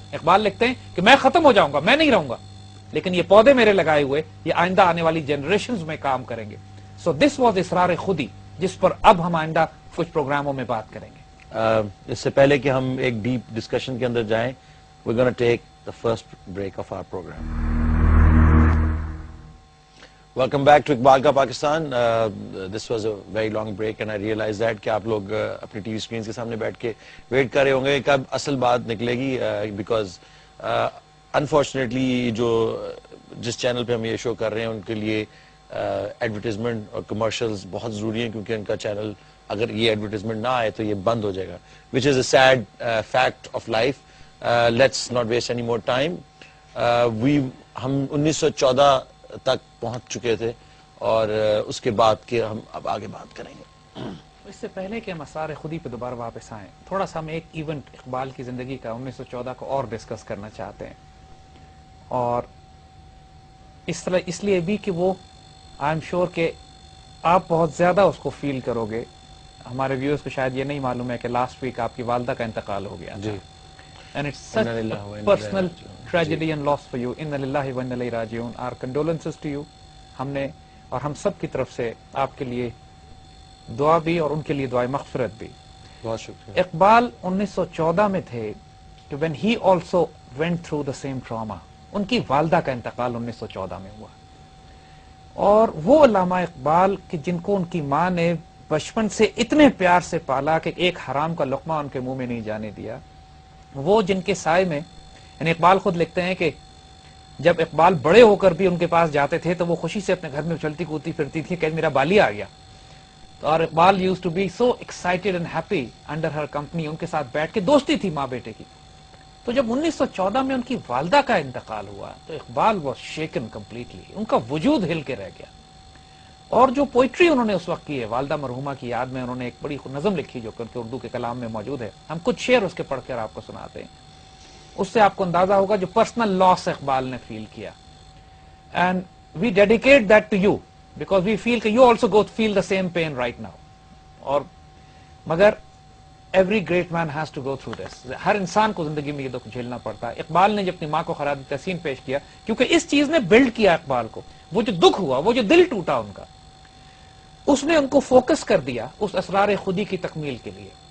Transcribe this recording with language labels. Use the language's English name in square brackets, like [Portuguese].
[Urdu] اقبال لکھتے ہیں کہ میں ختم ہو جاؤں گا, میں نہیں رہوں گا, لیکن یہ پودے میرے لگائے ہوئے یہ آئندہ آنے والی جنریشنز میں کام کریں گے. [English] so this was [Urdu] اسرار خودی, جس پر اب ہم آئندہ کچھ پروگراموں میں بات کریں گے. اس سے پہلے کہ ہم ایک ڈیپ ڈسکشن کے اندر جائیں, [English] we're going to take the first break of our program. Welcome back to Iqbal Ka Pakistan. This was a very long break and I realized that [Urdu] کہ آپ لوگ اپنی ٹی وی اسکرینز کے سامنے بیٹھ کے ویٹ کر رہے ہوں گے کب اصل بات نکلے گی, [English] because unfortunately [Urdu] جو جس چینل پہ ہم یہ شو کر رہے ہیں ان کے لیے ایڈورٹیزمنٹ اور کمرشلز بہت ضروری ہیں, کیونکہ ان کا چینل اگر یہ ایڈورٹیزمنٹ نہ آئے تو یہ بند ہو جائے گا, [English] which is a sad fact of life. Let's not waste any more time. [Urdu] ہم 1914 تک پہنچ چکے تھے اور اس کے بعد کہ ہم اب آگے بات کریں گے. اس سے پہلے کہ ہم اسرار خودی پہ دوبارہ واپس آئیں, تھوڑا سا ہم ایک ایونٹ اقبال کی زندگی کا 1914 کو اور ڈسکس کرنا چاہتے ہیں, اور اس لیے بھی کہ وہ [English] I am sure [Urdu] کہ آپ بہت زیادہ اس کو فیل کرو گے. ہمارے ویورز کو شاید یہ نہیں معلوم ہے کہ لاسٹ ویک آپ کی والدہ کا انتقال ہو گیا جی, [English] and it's such a personal tragedy and loss for you. [Arabic] Inna lillahi wa inna ilayhi raji'un. [English] Our condolences to you. [Urdu] ہم نے اور ہم سب کی طرف سے آپ کے لیے دعا بھی اور ان کے لیے دعائے مغفرت بھی. بہت شکریہ. اقبال 1914 میں تھے کہ [English] when he also went through the same trauma. [Urdu] ان کی والدہ کا انتقال 1914 میں ہوا, اور وہ علامہ اقبال کہ جن کو ان کی ماں نے بچپن سے اتنے پیار سے پالا کہ ایک حرام کا لقمہ ان کے منہ میں نہیں جانے دیا, وہ جن کے سائے میں, یعنی اقبال خود لکھتے ہیں کہ جب اقبال بڑے ہو کر بھی ان کے پاس جاتے تھے تو وہ خوشی سے اپنے گھر میں اچھلتی کودتی پھرتی تھی کہ میرا بالی آ گیا. تو اور Iqbal [English] used to be so excited and happy under her company, [Urdu] ان کے ساتھ بیٹھ کے دوستی تھی ماں بیٹے کی. تو جب 1914 میں ان کی والدہ کا انتقال ہوا تو اقبال [English] was shaken completely, [Urdu] ان کا وجود ہل کے رہ گیا. اور جو پوئٹری انہوں نے اس وقت کی ہے والدہ مرحومہ کی یاد میں, انہوں نے ایک بڑی نظم لکھی جو کہ اردو کے کلام میں موجود ہے, ہم کچھ شعر اس کے پڑھ کر آپ کو سناتے ہیں. اس سے آپ کو اندازہ ہوگا جو پرسنل لاس اقبال نے فیل کیا. [English] And we dedicate that to you because we feel کہ you also go feel the same pain right now. [Urdu] اور مگر [English] every great man has to go through this, [Urdu] ہر انسان کو زندگی میں یہ دکھ جھیلنا پڑتا ہے. اقبال نے جب اپنی ماں کو خراج تحسین پیش کیا, کیونکہ اس چیز نے بلڈ کیا اقبال کو, وہ جو دکھ ہوا, وہ جو دل ٹوٹا ان کا, اس نے ان کو فوکس کر دیا اس اسرار خودی کی تکمیل کے لیے.